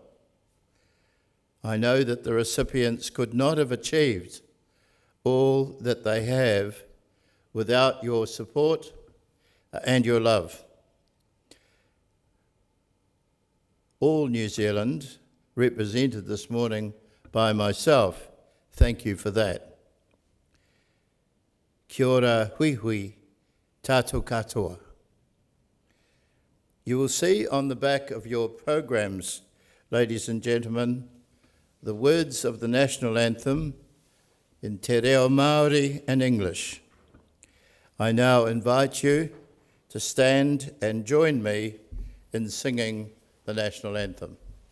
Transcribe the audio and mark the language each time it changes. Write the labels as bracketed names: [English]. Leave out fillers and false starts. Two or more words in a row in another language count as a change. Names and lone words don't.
[English] I know that the recipients could not have achieved all that they have without your support and your love. All New Zealand, represented this morning by myself, thank you for that. [Māori] Kia ora hui hui, tātou katoa. [English] You will see on the back of your programs, ladies and gentlemen, the words of the national anthem in [Māori] te reo Māori [English] and English. I now invite you to stand and join me in singing the national anthem.